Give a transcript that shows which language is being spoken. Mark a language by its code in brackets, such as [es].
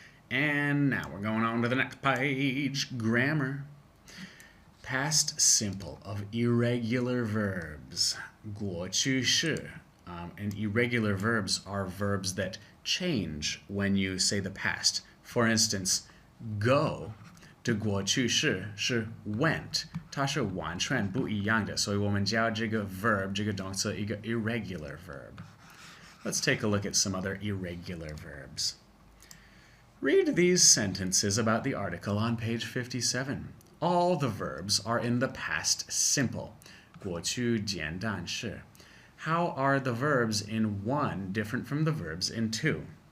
[en] And now we're going on to the next page, grammar. Past simple of irregular verbs. [zh] 过去式. [en] And irregular verbs are verbs that change when you say the past. [zh] For instance, go 的过去式是 went, 它是完全不一样的，所以我们叫这个 verb 这个动词一个 irregular verb. [en] Let's take a look at some other irregular verbs. Read these sentences about the article on page 57. All the verbs are in the past simple. [zh] 过去简单式. [en] How are the verbs in 1 different from the verbs in 2?